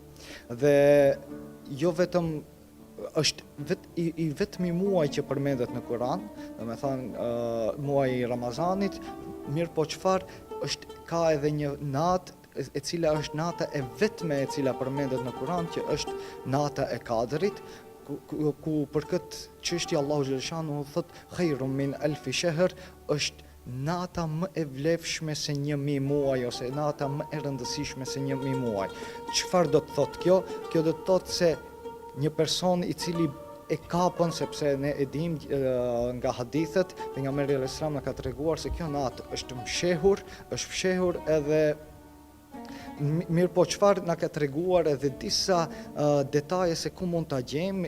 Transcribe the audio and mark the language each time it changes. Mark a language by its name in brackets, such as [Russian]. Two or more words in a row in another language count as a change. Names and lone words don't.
[Albanian] Dhe jo vetëm është vetëmi muaj që përmendet në Kur'an, domethënë muaji i Ramazanit, mirë po çfarë ka edhe një natë e cila është nata e vetme e cila përmendet në Kur'an, që është nata e Kadrit, ku për këtë çështje Allahu xhaleshanuhu thotë [Arabic] خير من ألف شهر, [Albanian] është nata më e vlefshme se 1000 muaj, ose nata më e rëndësishme se 1000 muaj. Çfarë do të thotë kjo? Kjo do të thotë se një person i cili e kapën, sepse ne e dim nga hadithet, pejgamberi [Arabic] عليه السلام [Albanian] na ka treguar se kjo natë është fshehur edhe mirë po çfarë na ka treguar edhe disa detaje se ku mund ta gjejmë.